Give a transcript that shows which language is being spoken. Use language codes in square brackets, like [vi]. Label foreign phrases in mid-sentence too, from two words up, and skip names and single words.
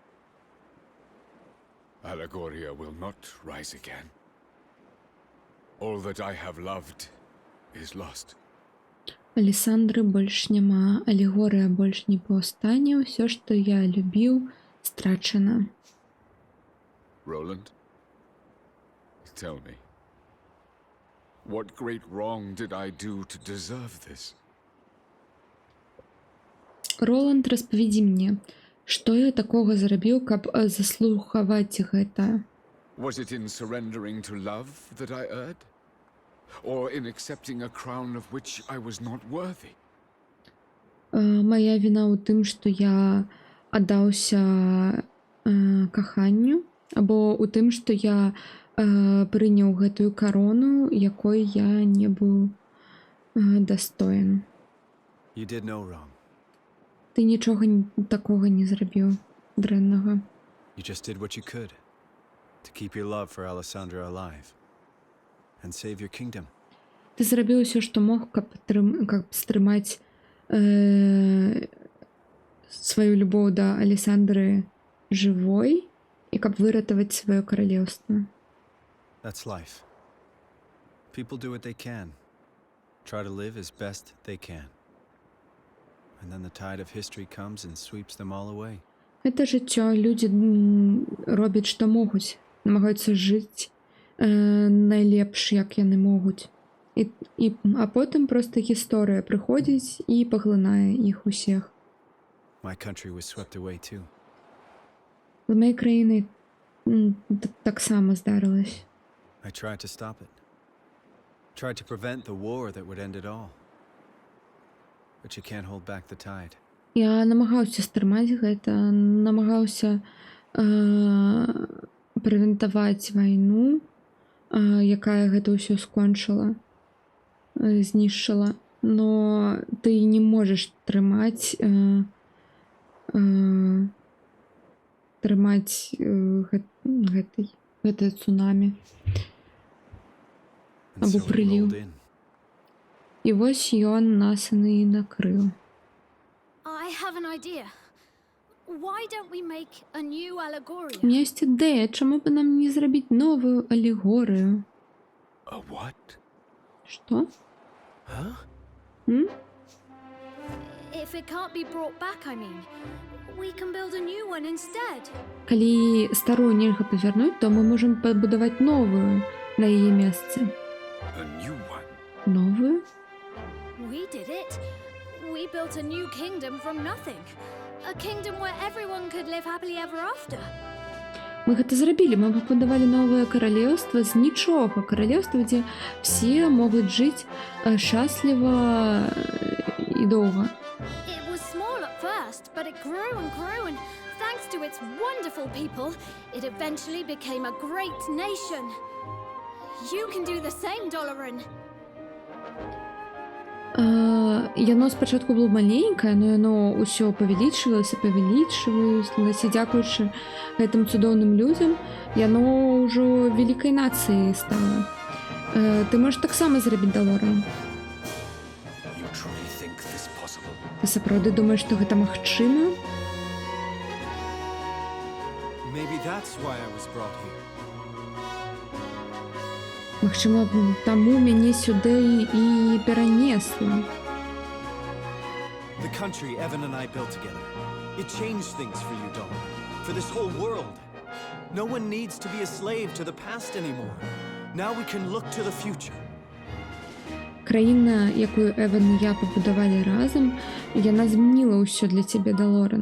[en] Allegoria will not rise again. All that I have loved is lost. [be] Алесандры больш няма, алегорыя больш не паўстане, ўсё, што я любіў, страчана. [en] Roland, tell me, what great wrong did I do to deserve this? [be] Роланд, распавядзі мне, што я такога зрабіў, каб заслухаваць гэта? [en] Was it in surrendering to love that I erred? Or in accepting a crown of which I was not worthy? [be] Мая віна ў тым, што я аддаўся каханню, або ў тым, што я прыняў гэтую карону, якой я не быў дастоин. [en] You did no wrong. [uk] Ти нічого такого не зробив дренного. [en] You just did what you could to keep your love for Alessandra alive and save your kingdom. [be] Ти зробив усе, що мог, каб стрымаць свою любоў да Алесандры жывой і каб выратаваць сваё каралеўства. [en] That's life. People do what they can. Try to live as best they can. And then the tide of history comes and sweeps them all away. [be] Гэта жыццё. Людзі робяць, што могуць. Намагаюцца жыць найлепш, як яны могуць. А потым проста гісторыя прыходзіць і паглынае іх усіх. [en] My country was swept away too. [be] З маёй краіны таксама здарылася. [en] I tried to stop it. Tried to prevent the war that would end it all. But you can't hold back the tide. [be] Я намагаўся стрымаць гэта, намагаўся прэвентаваць вайну, якая гэта ўсё скончыла, знішчыла, но ты не можаш трымаць гэтае цунамі [en] And [be] або [en] so it [be] прыліў. [en] rolled in. [be] І вось ён нас і накрыў. [en] I have an idea. Why don't we make a new [be] У Allegoria? [ru] меня есть [be] ідэя, чаму б нам не зрабіць новую алегорыю? [en] A what? [be] Што? Huh? [en] If it can't be brought back, I mean, we can build a new one instead. [be] Калі старую нельга павярнуць, то мы можам пабудаваць новую на яе месцы. [en] A new one? [be] Новую? [en] We did it. We built a new kingdom from nothing. A kingdom where everyone could live happily ever after. [be] Мы гэта зрабілі, мы пабудавалі новае каралеўства з нічога. Каралеўства, дзе все могуць жыць шчасліва і доўга. [en] It was small at first, but it grew and grew, and thanks to its wonderful people, it eventually became a great nation. You can do the same, Doloran. [be] Яно спачатку было маленькае, но яно ўсё павялічвалася, дзякуючы гэтым цудоўным людзям, яно ўжо вялікай нацыяй стала. Ты можаш таксама зрабіць, Долоран. [en] You truly think this possible? [be] Ты сапраўды думаеш, што гэта магчыма? [en] Maybe that's why I was brought here. [be] Магчыма, таму мяне сюды і перанесла. [en] The country Evan and I built together. It changed things for you, Donna. For this whole world. No one needs to be a slave to the past anymore. Now we can look to the future. [be] Краіна, якую Еван і я пабудавалі разам, яна змяніла ўсё для цябе, Долоран.